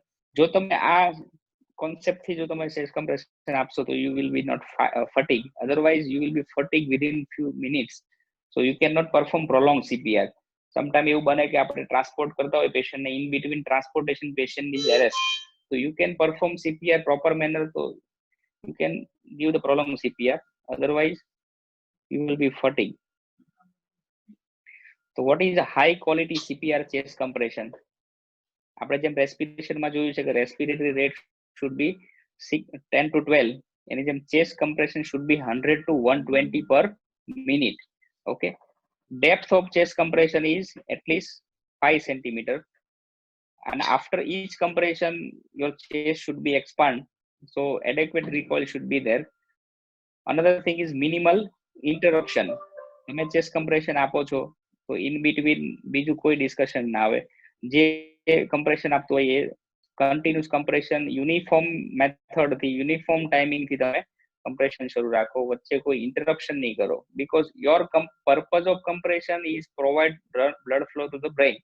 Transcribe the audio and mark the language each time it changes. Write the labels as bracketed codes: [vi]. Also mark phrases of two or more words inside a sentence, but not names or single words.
[gu] જો તમે આ કોન્સેપ્ટ થી જો તમે [en] chest compression [gu] આપશો તો [en] you will be not fatigue, otherwise you will be fatigue within few minutes. So you can not perform prolong CPR. [gu] સમટાઈમ એવું બને કે આપણે ટ્રાન્સપોર્ટ કરતા હોય પેશન્ટને, [en] in between transportation patient is arrest. So you can perform CPR proper manner, so you can give the prolonged CPR, otherwise you will be fatigued. So what is a high quality CPR chest compression? [gu] આપણે જેમ રેસ્પિરેશનમાં જોયું છે કે [en] respiratory rate should be 10 to 12, [gu] એની જેમ [en] chest compression should be 100 to 120 per minute. Okay, depth of chest compression is at least 5 centimeter, and after each compression your chest should be expand, so adequate recoil should be there. Another thing is minimal interruption. [gu] તમે [en] chest compression [gu] આપો છો તો [en] in between [gu] બીજું કોઈ ડિસ્કશન ના આવે. જે કમ્પ્રેશન આપતો હોય એ [en] continuous compression uniform method [gu] થી, [en] uniform timing [gu] થી તમે કમ્પ્રેશન શરૂ રાખો, વચ્ચે કોઈ ઇન્ટરપ્શન નહીં કરો, [en] because your purpose of compression is provide blood flow to the brain.